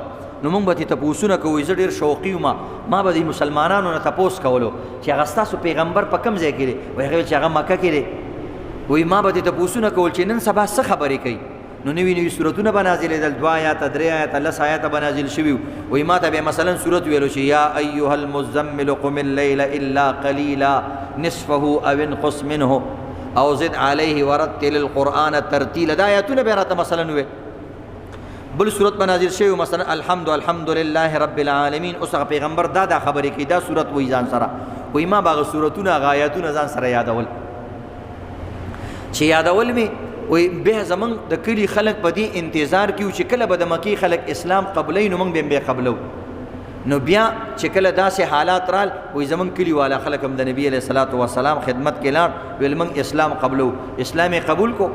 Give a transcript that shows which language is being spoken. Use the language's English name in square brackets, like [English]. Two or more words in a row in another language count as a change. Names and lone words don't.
[Pashto] نو مونږ به ته تپوسونه کوو، زه ډېر شوقي وم، ما به د مسلمانانو نه تپوس کولو چې هغه ستاسو پیغمبر په کوم ځای کې دی، وایي هغه چې هغه مکه کې دی. وایي ما به ته تپوسونه کول چې نن سبا څه خبرې کوي. نو نوي سورتونه به نازلېدل، 2 آیاته 3 آیاته 10 آیاته به نازل شوي. وایي ما ته به مثلا سورت ویلو چې [Arabic] یا ایها المزمل قم الليل الا قلیلا نصفه او انقص منه او زد علیه ورتل القرآن ترتیلا. [Pashto] دا آیاتونه به راته مثلا وي. بل صورت بنازل شوی مثلا [Arabic] الحمد لله رب العالمین. [Pashto] اوس هغه پیغمبر دا خبرې کوي، دا صورت وایي ځان سره. وایي ما به هغه صورتونه هغه آیاتونه ځان سره یادول، چې یادول مې وایي بیا زمونږ د کلي خلک په دې انتظار کې و چې کله به د مکې خلک اسلام قبلوي، نو موږ به یې قبلو. نو بیا چې کله داسې حالات رال، وایي زمونږ کلي والا خلک هم د نبي [Arabic] علیه الصلاۃ والسلام [Pashto] خدمت کې لاړ، ویل موږ اسلام قبلو، اسلام یې قبول کو.